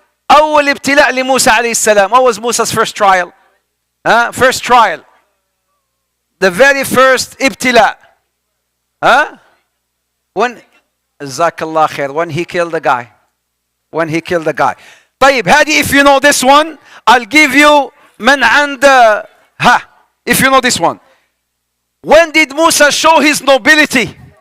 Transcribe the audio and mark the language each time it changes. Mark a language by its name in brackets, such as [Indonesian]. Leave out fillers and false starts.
[Arabic] أول ابتلاء لموسى عليه السلام. [English] What was Musa's first trial? First trial. The very first ابتلاء. [Arabic] When جزاك الله خير. [English] When he killed the guy. طيب هذه, if you know this one, I'll give you [Arabic] من عند [English] if you know this one. When did Musa show his nobility?